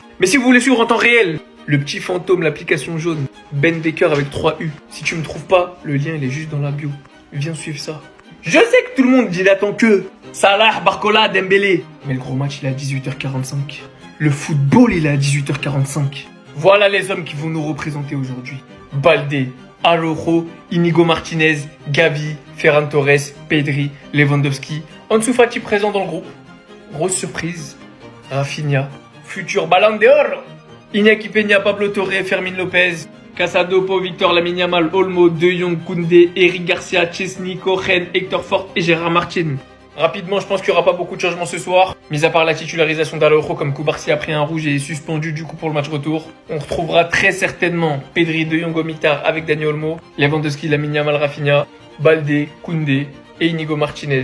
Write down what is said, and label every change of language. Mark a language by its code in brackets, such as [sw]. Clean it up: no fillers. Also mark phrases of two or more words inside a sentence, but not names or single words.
[fr] Mais si vous voulez suivre en temps réel, le petit fantôme, l'application jaune, Ben Baker avec 3 U. Si tu me trouves pas, le lien il est juste dans la bio. Viens suivre ça. Je sais que tout le monde dit d'attendre que Salah, Barcola, Dembélé. Mais le gros match, il est à 18h45. Le football, il est à 18h45. Voilà les hommes qui vont nous représenter aujourd'hui. Baldé, Araujo, Inigo Martinez, Gavi, Ferran Torres, Pedri, Lewandowski. Ansu Fati présent dans le groupe. Grosse surprise, Rafinha, futur Ballon d'Or. Iñaki Peña, Pablo Torre, Fermin Lopez, Casado, Pau, Victor Lamine Yamal, Olmo, De Jong, Koundé, Eric Garcia, Chesney, Cohen, Hector Fort et Gérard Martin. Rapidement, je pense qu'il n'y aura pas beaucoup de changements ce soir. Mis à part la titularisation d'Araujo comme Koubarsi a pris un rouge et est suspendu du coup pour le match retour. On retrouvera très certainement Pedri, De Jong, Mitar avec Dani Olmo, Lewandowski, Lamine Yamal, Rafinha, Baldé, Koundé et Inigo Martinez.